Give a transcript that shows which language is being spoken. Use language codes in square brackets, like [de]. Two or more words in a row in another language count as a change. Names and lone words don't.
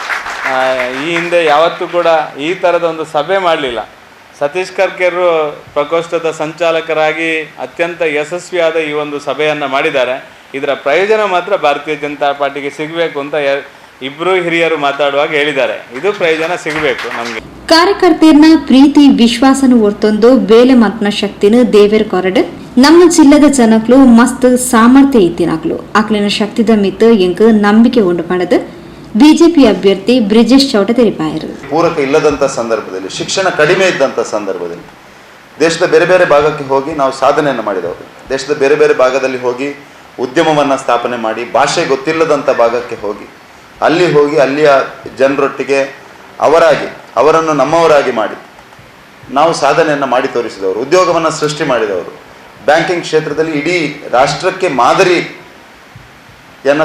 [kn] ಈ ಹಿಂದೆ ಯಾವತ್ತೂ ಕೂಡ ಈ ಥರದ ಒಂದು ಸಭೆ ಮಾಡಲಿಲ್ಲ. ಸತೀಶ್ ಕರ್ಕೇರು ಪ್ರಕೋಷ್ಠದ ಸಂಚಾಲಕರಾಗಿ ಅತ್ಯಂತ ಯಶಸ್ವಿಯಾದ ಈ ಒಂದು ಸಭೆಯನ್ನು ಮಾಡಿದ್ದಾರೆ. ಇದರ ಪ್ರಯೋಜನ ಮಾತ್ರ ಭಾರತೀಯ ಜನತಾ ಪಾರ್ಟಿಗೆ ಸಿಗಬೇಕು ಅಂತ ಇಬ್ಬರು ಹಿರಿಯರು ಮಾತಾಡುವಾಗ ಹೇಳಿದ್ದಾರೆ. ಇದು ಪ್ರಯೋಜನ ಸಿಗಬೇಕು ನಮಗೆ. [tcy] ಕಾರ್ಯಕರ್ತೆಯರ್ನ ಪ್ರೀತಿ ವಿಶ್ವಾಸನು ಒರ್ತೊಂದು ಬೇಲೆ ಮತ್ನ ಶಕ್ತಿನ ದೇವೇರ್ ಕೊರಡ್ ನಮ್ಮ ಜಿಲ್ಲೆದ ಜನಕ್ಲು ಮಸ್ತ್ ಸಾಮರ್ಥ್ಯ ಇತ್ತಿನಾಕ್ಲು ಅಕ್ಲಿನ ಶಕ್ತಿದ ಮಿತ್ ಎಂಕ್ ನಂಬಿಕೆ ಉಂಟು ಮಾಡದು ಬಿಜೆಪಿ ಅಭ್ಯರ್ಥಿ ಬ್ರಿಜೇಶ್ ಚೌಟ ತೆರಿಪಾಯರು. [kn] ಪೂರಕ ಇಲ್ಲದಂಥ ಸಂದರ್ಭದಲ್ಲಿ, ಶಿಕ್ಷಣ ಕಡಿಮೆ ಇದ್ದಂಥ ಸಂದರ್ಭದಲ್ಲಿ ದೇಶದ ಬೇರೆ ಬೇರೆ ಭಾಗಕ್ಕೆ ಹೋಗಿ ನಾವು ಸಾಧನೆಯನ್ನು ಮಾಡಿದವರು. ದೇಶದ ಬೇರೆ ಬೇರೆ ಭಾಗದಲ್ಲಿ ಹೋಗಿ ಉದ್ಯಮವನ್ನು ಸ್ಥಾಪನೆ ಮಾಡಿ, ಭಾಷೆ ಗೊತ್ತಿಲ್ಲದಂಥ ಭಾಗಕ್ಕೆ ಹೋಗಿ ಅಲ್ಲಿಯ ಜನರೊಟ್ಟಿಗೆ ಅವರನ್ನು ನಮ್ಮವರಾಗಿ ಮಾಡಿ ನಾವು ಸಾಧನೆಯನ್ನು ಮಾಡಿ ತೋರಿಸಿದವರು, ಉದ್ಯೋಗವನ್ನು ಸೃಷ್ಟಿ ಮಾಡಿದವರು, ಬ್ಯಾಂಕಿಂಗ್ ಕ್ಷೇತ್ರದಲ್ಲಿ ಇಡೀ ರಾಷ್ಟ್ರಕ್ಕೆ ಮಾದರಿಯನ್ನು ತೋರಿಸಿಕೊಟ್ಟವರು.